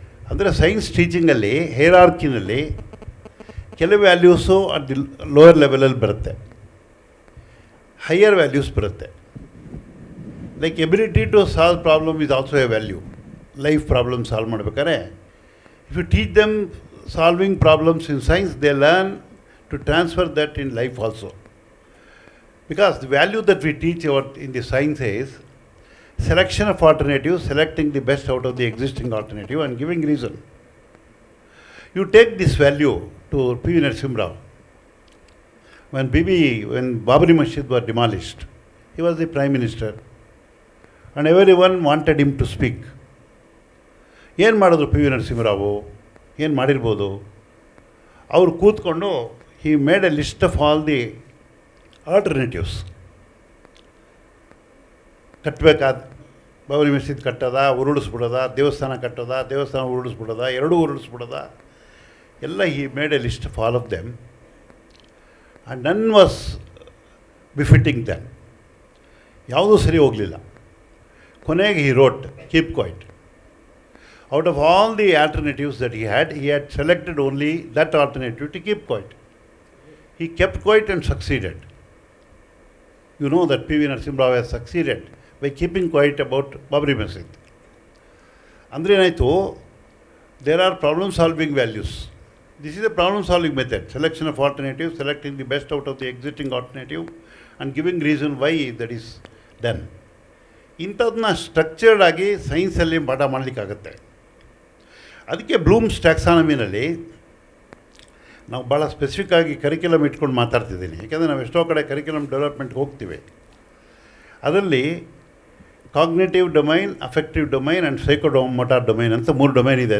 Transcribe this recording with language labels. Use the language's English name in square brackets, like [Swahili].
[Kannada] ಅಂದರೆ ಸೈನ್ಸ್ ಟೀಚಿಂಗಲ್ಲಿ ಹೇರಾರ್ಕಿನಲ್ಲಿ ಕೆಲವು values at lower ಲೆವೆಲಲ್ಲಿ ಬರುತ್ತೆ, ಹೈಯರ್ ವ್ಯಾಲ್ಯೂಸ್ ಬರುತ್ತೆ. [English] Like ability to solve problem is also a value. [Kannada] Life problem solve ಮಾಡ್ಬೇಕಾದ್ರೆ [English] If you teach them solving problems in science, they learn to transfer that in life also. Because the value that we teach in the science is selection of alternatives, selecting the best out of the existing alternative and giving reason. You take this value to P.V. Narasimha Rao. When Babri Masjid was demolished, he was the Prime Minister and everyone wanted him to speak. [Kannada] ಏನು ಮಾಡಿದ್ರು [English] P.V. Narasimha Rao? [Kannada] ಏನು ಮಾಡಿರ್ಬೋದು? ಅವರು ಕೂತ್ಕೊಂಡು [English] he made a list of all the alternatives. [Kannada] ಕಟ್ಟಬೇಕಾದ ಬಾಬರಿ ಮಸೀದ್ ಕಟ್ಟೋದ, ಉರುಳಿಸ್ಬಿಡೋದ, ದೇವಸ್ಥಾನ ಕಟ್ಟೋದ, ದೇವಸ್ಥಾನ ಉರುಳಿಸ್ಬಿಡೋದ, ಎರಡೂ ಉರುಳಿಸ್ಬಿಡೋದ, ಎಲ್ಲ [English] He made a list of all of them and none was befitting them. [Kannada] ಯಾವುದೂ ಸರಿ ಹೋಗಲಿಲ್ಲ. ಕೊನೆಗೆ [English] He wrote keep quiet. Out of all the alternatives that he had selected only that alternative to keep quiet. He kept quiet and succeeded. You know that P.V. Narasimha Rao has succeeded by keeping quiet about Babri Masjid. Andre ಏನಾಯಿತು, there are problem solving values. This is a problem solving method. Selection of alternatives, selecting the best out of the existing alternative and giving reason why that is done. [Kannada] ಇಂಥದನ್ನ structured ಆಗಿ ಸೈನ್ಸಲ್ಲಿ ಪಾಠ ಮಾಡಲಿಕ್ಕಾಗತ್ತೆ. ಅದಕ್ಕೆ Bloom's ಟ್ಯಾಕ್ಸಾನಮಿನಲ್ಲಿ ನಾವು ಭಾಳ specific ಆಗಿ curriculum ಇಟ್ಕೊಂಡು ಮಾತಾಡ್ತಿದ್ದೀನಿ. ಯಾಕೆಂದರೆ ನಾವು ಎಷ್ಟೋ ಕಡೆ ಕರಿಕ್ಯುಲಮ್ ಡೆವಲಪ್ಮೆಂಟ್ಗೆ ಹೋಗ್ತೀವಿ. ಅದರಲ್ಲಿ cognitive domain, affective domain and ಸೈಕೋಮೋಟಾರ್ domain ಅಂತ 3 ಡೊಮೈನ್ ಇದೆ.